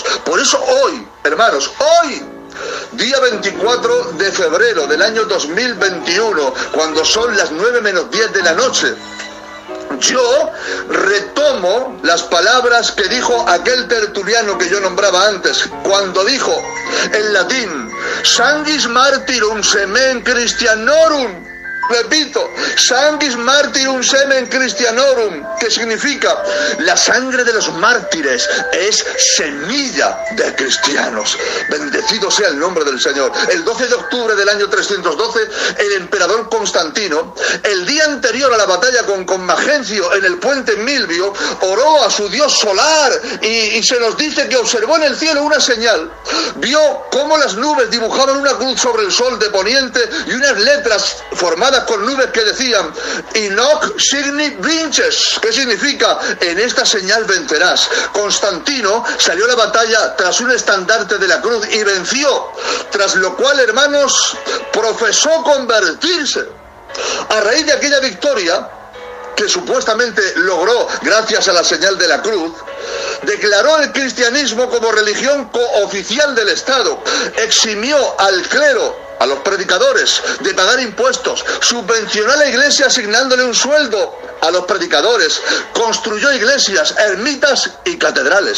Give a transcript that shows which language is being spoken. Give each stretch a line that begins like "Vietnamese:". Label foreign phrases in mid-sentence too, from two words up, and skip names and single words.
Spanish: Por eso hoy, hermanos, hoy, día 24 de febrero del año 2021, cuando son las 9 menos 10 de la noche, yo retomo las palabras que dijo aquel Tertuliano que yo nombraba antes, cuando dijo en latín:
Latin: sanguis martyrum semen Christianorum. Repito, sanguis martyrum semen Christianorum,
Spanish: que significa la sangre de los mártires es semilla de cristianos. Bendecido sea el nombre del Señor. El 12 de octubre del año 312, el emperador Constantino, el día anterior a la batalla con Magencio en el puente Milvio, oró a su dios solar y se nos dice que observó en el cielo una señal. Vio cómo las nubes dibujaban una cruz sobre el sol de poniente y unas letras formadas con nubes que decían:
Latin: Inoc signi vinces,
Spanish: que significa: en esta señal vencerás. Constantino salió a la batalla tras un estandarte de la cruz y venció, tras lo cual, hermanos, profesó convertirse. A raíz de aquella victoria, que supuestamente logró gracias a la señal de la cruz, declaró el cristianismo como religión cooficial del Estado, eximió al clero, a los predicadores, de pagar impuestos, subvencionó a la iglesia asignándole un sueldo a los predicadores, construyó iglesias, ermitas y catedrales.